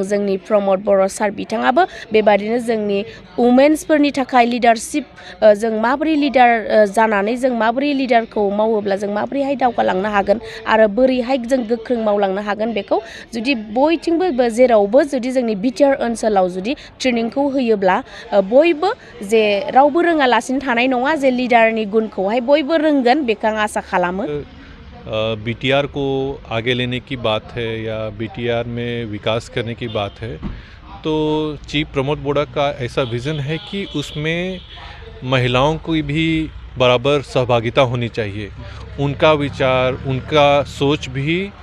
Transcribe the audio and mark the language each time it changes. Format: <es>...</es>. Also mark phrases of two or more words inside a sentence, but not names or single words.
<brx>जोंनि प्रमद बर' सार बिथाङाबो बेबादिनो जोंनि वुमेन्सफोरनि थाखाय लिडारशिप जों माबोरै लिडार जानानै जों माबोरै लिडारखौ मावोब्ला जों माबोरैहाय दावगालांनो हागोन आरो बोरैहाय जों गोख्रों मावलांनो हागोन बेखौ जुदि बयथिंबो जेरावबो जुदि जोंनि बिटिआर ओनसोलाव जुदि ट्रेनिंखौ होयोब्ला बयबो जे रावबो रोङालासिनो थानाय नङा जे लिडारनि गुनखौहाय बयबो रोंगोन बेखौ आं आसा खालामो</brx> <hi>बीटीआर को आगे लेने की बात है या बीटीआर में विकास करने की बात है तो चीफ प्रमोद बोड़ा का ऐसा विज़न है कि उसमें महिलाओं की भी बराबर सहभागिता होनी चाहिए उनका विचार उनका सोच भी</hi>